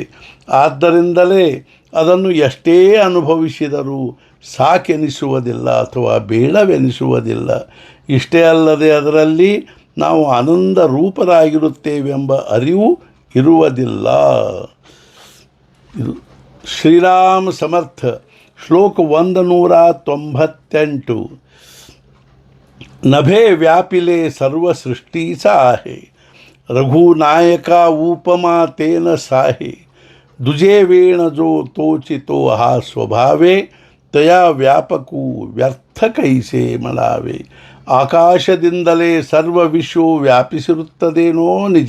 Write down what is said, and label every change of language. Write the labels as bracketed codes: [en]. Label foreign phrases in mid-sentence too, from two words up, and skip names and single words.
[kn] ಆದ್ದರಿಂದಲೇ ಅದನ್ನು ಎಷ್ಟೇ ಅನುಭವಿಸಿದರೂ ಸಾಕೆನಿಸುವುದಿಲ್ಲ ಅಥವಾ ಬೇಡವೆನಿಸುವುದಿಲ್ಲ. ಇಷ್ಟೇ ಅಲ್ಲದೆ ಅದರಲ್ಲಿ ನಾವು ಆನಂದ ರೂಪರಾಗಿರುತ್ತೇವೆಂಬ ಅರಿವು ಇರುವುದಿಲ್ಲ. ಇದು ಶ್ರೀರಾಮ ಸಮರ್ಥ ಶ್ಲೋಕ 198. [mr] नभे व्यापिले सर्व सृष्टि साहे रघुनायका उपमा तेन साहे दुजे वेण जो तोचितो हा स्वभावे तया व्यापकु व्यर्थ कैसे मलावे [kn] ಆಕಾಶದಿಂದಲೇ ಸರ್ವ ವಿಶ್ವವು ವ್ಯಾಪಿಸಿರುತ್ತದೇನೋ ನಿಜ.